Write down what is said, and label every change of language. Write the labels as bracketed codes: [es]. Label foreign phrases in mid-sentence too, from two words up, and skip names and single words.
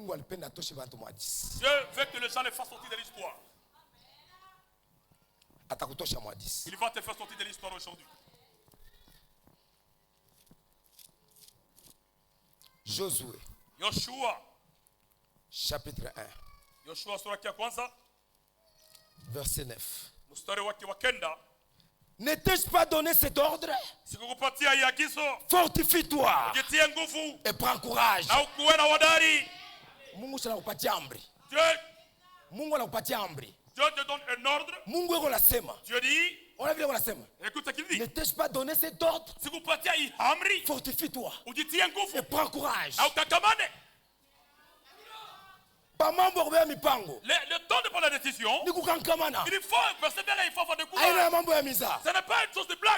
[fr] veut que les gens les fassent sortir de l'histoire. Il va te faire sortir de l'histoire aujourd'hui. Yoshua. Chapitre 1. [sw] Yoshua sura ya kwanza. [fr] Verset 9. [sw] Mstari wake wa kenda. [fr] N'ai-je pas donné cet ordre? [sw] Sikukupatia agizo. [fr] Fortifie-toi. [sw] Jitie nguvu. [fr] Et prends courage. [sw] Na ukuwe na hodari. Mungu anakupatia amri. Mungu anakupatia amri. [fr] Dieu te donne un ordre. [sw] Mungu yuko anasema. [fr] Dieu dit. [sw] Ona vile wanasema. [fr] Écoute ce qu'il dit. N'ai-je pas donné cet ordre? [sw] Sikupatia amri. [fr] Fortifie-toi. [sw] Ujitie nguvu. [fr] Et prends courage. [sw] Na ukakamane. [fr] Le temps de prendre la décision, il faut persévérer, il faut avoir de courage. Ce n'est pas une chose de blague.